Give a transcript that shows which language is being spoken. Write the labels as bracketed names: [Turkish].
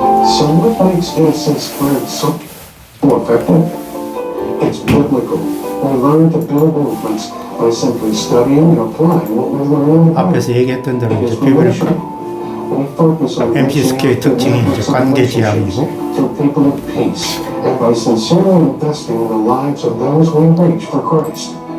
[English] So what makes MC squared so effective? It's biblical. We learn to build movements by simply studying and applying what we learn. [Korean] 앞에서 얘기했던 대로 이제 비브리컬 MC 스퀘어의 특징이 이제 관계 지향이고 [English] to people of peace and by sincerely investing in the lives of those we reach for Christ.